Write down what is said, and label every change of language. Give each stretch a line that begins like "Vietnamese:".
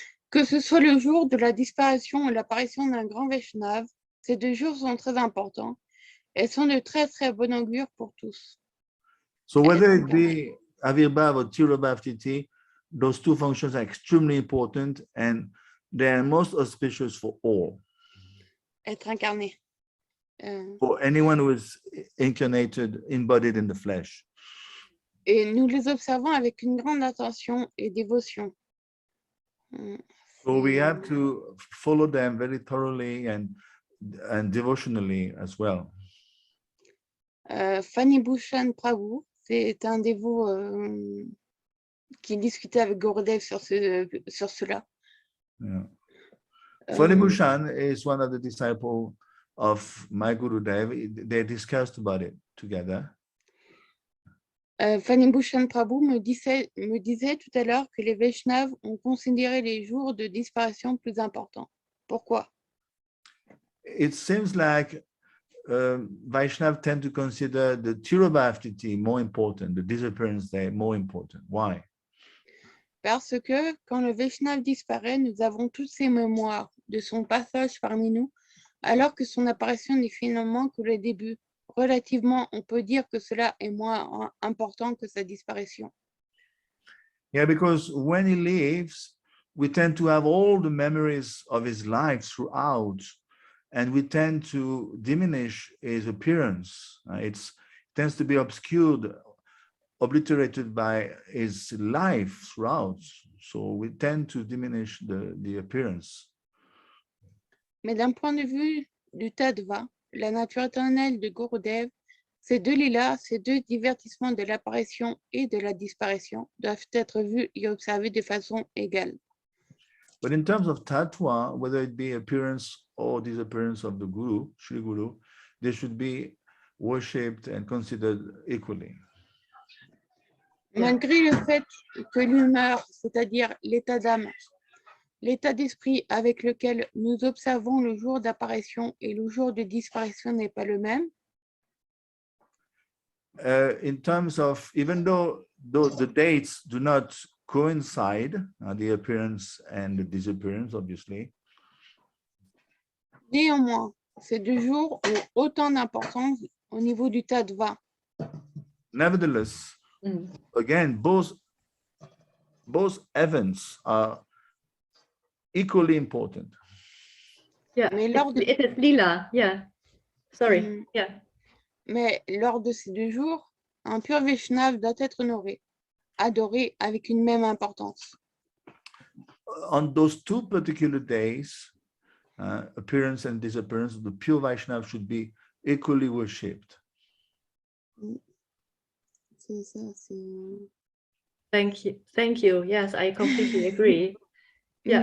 French: Que ce soit le jour de la disparition ou l'apparition d'un grand Vaishnava, ces 2 jours sont très importants et sont de très très bon augure pour tous.
English: So whether it be Avirbhav or Tirobhav Tithi, those 2 functions are extremely important and they are most auspicious for all.
French: Être incarné.
English: For anyone who is incarnated, embodied in the flesh.
French: Et nous les observons avec une grande attention et dévotion.
English: So we have to follow them very thoroughly and devotionally as well.
French: Fanny Bhushan Prabhu, c'est un dévot qui discutait avec Gurudev sur cela.
English: Yeah. Fanny Bhushan is one of the disciples of my Gurudev. They discussed about it together.
French: Fanny Bhushan Prabhu me disait tout à l'heure que les Vaishnavas ont considéré les jours de disparition plus importants. Pourquoi?
English: It seems like Vaishnavas tend to consider the Tirobhav Tithi more important, the disappearance day more important. Why?
French: Parce que quand le Vaishnava disparaît, nous avons toutes ces mémoires de son passage parmi nous, alors que son apparition n'est finalement que le début. Relativement, on peut dire que cela est moins important que sa disparition.
English: Yeah, because when he leaves, we tend to have all the memories of his life throughout, and we tend to diminish his appearance. It tends to be obscured, obliterated by his life throughout. So we tend to diminish the appearance.
French: Mais d'un point de vue du Tattva, la nature éternelle de Gurudev, ces 2 lilas, ces 2 divertissements de l'apparition et de la disparition doivent être vus et observés de façon égale.
English: But in terms of tattva, whether it be appearance or disappearance of the Guru, Shri Guru, they should be worshipped and considered equally.
French: Malgré le fait que l'humeur, c'est-à-dire l'état d'âme, l'état d'esprit avec lequel nous observons le jour d'apparition et le jour de disparition n'est pas le même.
English: In terms of, even though the dates do not coincide, the appearance and the disappearance, obviously,
French: Néanmoins, ces 2 jours ont autant d'importance au niveau du tattva.
English: nevertheless, again, both events are equally important. Yeah,
French: Mais lors de-
English: it is lila. Yeah. Sorry. Mm. Yeah.
French: Mais lors de ces 2 jours, un pur Vaishnava doit être honoré, adoré avec une même importance.
English: On those 2 particular days, appearance and disappearance, the pure Vaishnava should be equally worshipped.
French: C'est ça, c'est...
English: Thank you. Yes, I completely agree. Yeah.